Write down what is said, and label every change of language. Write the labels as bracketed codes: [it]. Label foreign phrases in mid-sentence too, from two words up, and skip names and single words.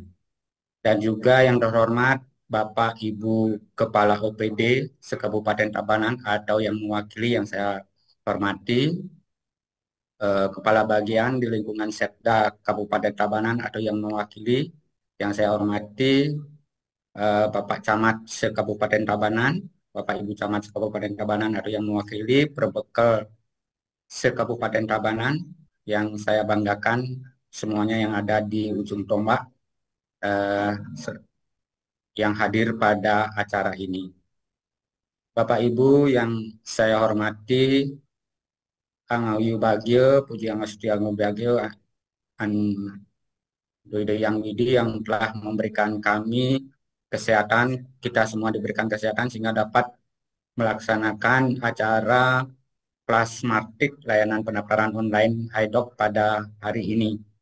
[id] Dan juga yang terhormat Bapak Ibu Kepala OPD se-Kabupaten Tabanan atau yang mewakili yang saya hormati, Kepala Bagian di lingkungan Setda Kabupaten Tabanan atau yang mewakili yang saya hormati, Bapak Camat se-Kabupaten Tabanan, Bapak Ibu Camat se-Kabupaten Tabanan atau yang mewakili Perbekal se-Kabupaten Tabanan, yang saya banggakan semuanya yang ada di ujung tombak yang hadir pada acara ini. Bapak Ibu yang saya hormati, [ban] Angayu Bagio, Puji Angasuti Angayu Bagio, An Doide Yang Widi [id] yang telah memberikan kami kesehatan, kita semua diberikan kesehatan sehingga dapat melaksanakan acara Plasmatik layanan pendaftaran online HiDoc pada hari ini.